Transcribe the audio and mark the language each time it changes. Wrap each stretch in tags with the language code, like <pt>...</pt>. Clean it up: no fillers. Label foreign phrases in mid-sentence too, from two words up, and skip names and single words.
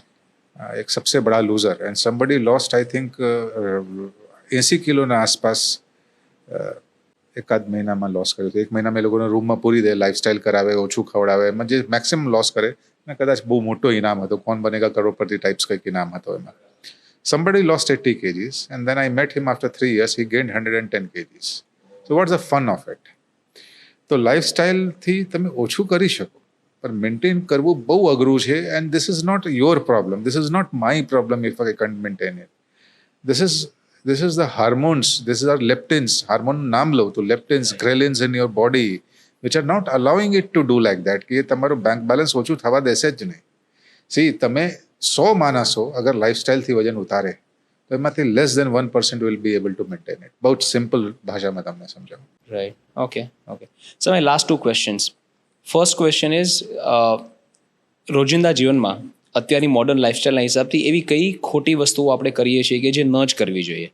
<gu>એક</gu> <hi>सबसे बड़ा</hi> <gu>લૂઝર,</gu> <en>and somebody lost I think</en> <gu>80 કિલોના આસપાસ એકાદ મહિનામાં લોસ કર્યું હતું. 1 મહિનામાં એ લોકોને રૂમમાં પૂરી દે, લાઈફસ્ટાઈલ કરાવે, ઓછું ખવડાવે, એમાં જે મેક્સિમમ લોસ કરે, અને કદાચ બહુ મોટો ઇનામ હતો, કોણ બનેગા કરોડપતિ ટાઈપ્સ કંઈક ઇનામ હતો એમાં.</gu> <en>Somebody lost 80 kgs and then I met him after 3 years, he gained 110 kgs. So what's the fun of it?</en> <gu>તો લાઈફસ્ટાઈલથી તમે ઓછું કરી શકો, પણ મેન્ટેન કરવું બહુ અઘરું છે.</gu> <en>and this is not your problem, this is not my problem if I can't maintain it. This is the hormones, this is our leptins, hormone</en> <gu>નામ લઉં તો</gu> <en>leptins, ghrelins in your body which are not allowing it to do like that,</en> <gu>કે એ તમારું</gu> <en>bank balance</en> <gu>ઓછું થવા દેશે જ નહીં. તમે 100 માણસો અગર લાઈફસ્ટાઈલથી વજન ઉતારે તો એમાંથી</gu> <en>less than 1% will be able to maintain it.</en> <gu>બહુ જ સિમ્પલ ભાષામાં તમને સમજાવું.</gu> <en>Right. Okay. So my last 2 questions. first question is,</en> <gu>રોજિંદા જીવનમાં અત્યારની</gu> <en>modern lifestyleના</en> <gu>હિસાબથી એવી કઈ ખોટી વસ્તુઓ આપણે કરીએ છીએ કે જે ન જ કરવી જોઈએ?</gu>